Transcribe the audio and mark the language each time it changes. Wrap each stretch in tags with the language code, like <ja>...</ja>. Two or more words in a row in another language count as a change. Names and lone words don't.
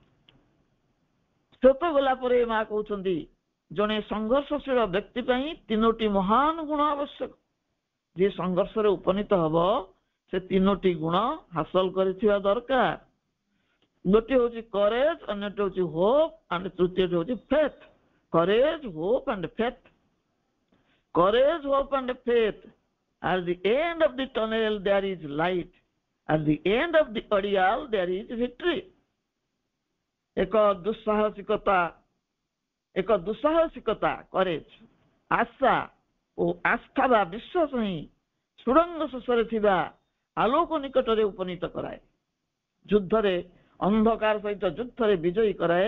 <or>ଶ୍ଵେତ ଗୋଲାପରେ ମା କହୁଛନ୍ତି, ଜଣେ ସଂଘର୍ଷଶୀଳ ବ୍ୟକ୍ତି ପାଇଁ 3ଟି ମହାନ ଗୁଣ ଆବଶ୍ୟକ। ଯିଏ ସଂଘର୍ଷରେ ଉପନୀତ ହବ ସେ 3ଟି ଗୁଣ ହାସଲ କରିଥିବା ଦରକାର। ଗୋଟିଏ ହଉଛି କରେଜ, ଅନ୍ୟଟି ହଉଛି</or> <en>hope, and</en> <or>ତୃତୀୟଟି ହଉଛି ଫେଥ।</or> <en>courage, hope and faith. Courage, hope and faith. At the end of the tunnel there is light. At the end of the ordeal there is victory.</en> <or>ଏକ ଦୁଃସାହସିକତା କରେଜ, ଆଶା ଓ ଆସ୍ଥା ବା ବିଶ୍ୱାସ ହିଁ ସୁଡ଼ଙ୍ଗ ଶେଷରେ ଥିବା ଆଲୋକ ନିକଟରେ ଉପନୀତ କରାଏ। ଯୁଦ୍ଧରେ ଅନ୍ଧକାର ସହିତ ଯୁଦ୍ଧରେ ବିଜୟୀ କରାଏ।</or>